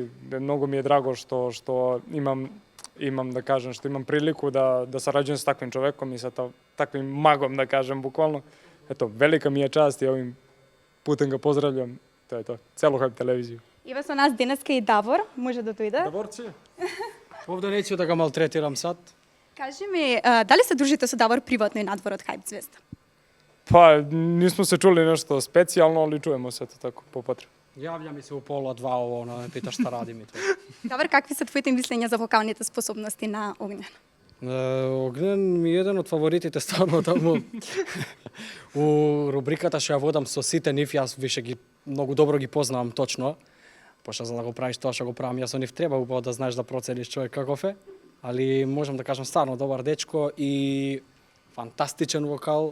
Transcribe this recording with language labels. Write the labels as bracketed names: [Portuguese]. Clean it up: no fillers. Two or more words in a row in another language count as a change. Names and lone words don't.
[Macedonian] Многу ми е драго што имам да кажем, што имам прилику да сараѓувам со таквим човеком и со таквим магом, да кажем, буквално. Ето, велика ми е част и овим путем го поздравljam. Тоа е тоа. Цело Хајп телевизија. Ива со нас денеска и Давор, може да дојде. [Serbian] Davorci, ovde neću da ga maltretiram sad. [Macedonian] Кажи ми, дали се дружите со Давор приватно и надвор од Хајп Звезда? [Serbian] Па, нисмо се чули нешто специјално, али чуемо се тако по потреба. Javlja mi se u 1:30 ovo, me pita šta radim i to. [Macedonian] Давор, какви се твоите мислења за вокалните способности на Огњен? Огнен ми е еден од фаворитите стварно таму. У рубриката што ја водам со сите нив, јас више ги многу добро ги познавам точно. Пошто за да го правиш тоа што го правам јас со нив, треба убаво да знаеш да процениш човек каков е, али можам да кажам [Serbian] стварно добар дечко [Macedonian] и фантастичен вокал.